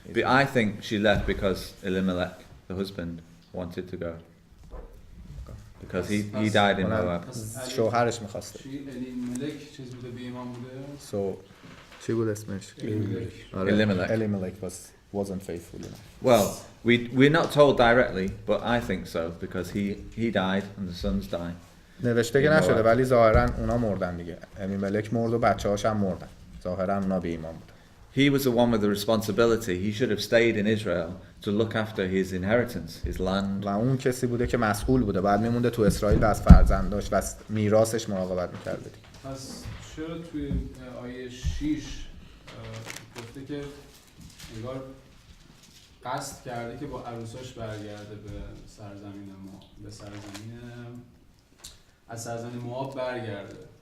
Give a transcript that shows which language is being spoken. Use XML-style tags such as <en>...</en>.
<en>But I think she left because Elimelech, the husband, wanted to go. because he died in Moab.</en> <fa>شوهرش میخواسته. الیملک چیز بوده به ایمان بوده. So چی بود اسمش؟</fa> <en>Elimelech. wasn't faithful enough. Well, we're not told directly, but I think so because he died and the sons died.</en> <fa>نوشته که نشده ولی ظاهرا اونا مردن دیگه. الیملک مرد و بچه‌هاش هم مردن. ظاهرا اونا به ایمان بودن.</fa> <en>He was the one with the responsibility. He should have stayed in Israel to look after his inheritance, his land.</en> <fa>و اون کسی بوده که مسئول بوده. بعد میمونده تو اسرائیل و از فرزنداش و از میراثش مراقبت می‌کرده. پس چرا توی آیه 6 گفته که انگار قصد کرده که با عروساش برگرده به سرزمین ما، به سرزمین از سرزمین موآب برگرده.</fa>